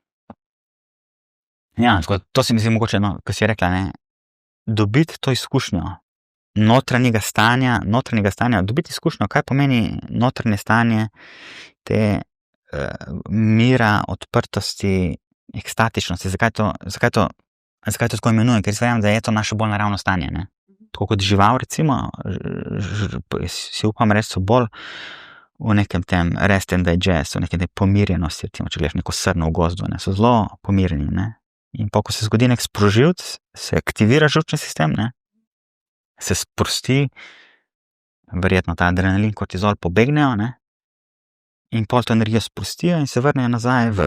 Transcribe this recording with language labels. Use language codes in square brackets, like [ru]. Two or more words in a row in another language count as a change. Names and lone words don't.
[sl] Ja, tako, to se mi zdi mogoče, no, ko si rekla, ne, dobiti to izkušnjo notranjega stanja, dobiti izkušnjo, kaj pomeni notranje stanje te mira, odprtosti, ekstatičnosti, zakaj to tako imenujem, ker verjamem, da je to naše bolj naravno stanje, ne. Tako kot žival, recimo, si upam reči, so bolj v nekem tem [en] rest and digest, [sl] v nekem tem pomirjenosti, recimo, če gledaš neko srno v gozdu, ne, so zelo pomirjeni, ne. In pa, ko se zgodi nek sprožilc, se aktivira živčni sistem, ne, se sprosti, verjetno ta adrenalin, kortizol pobegnejo, ne, in pol to energijo sprostijo in se vrnejo nazaj v...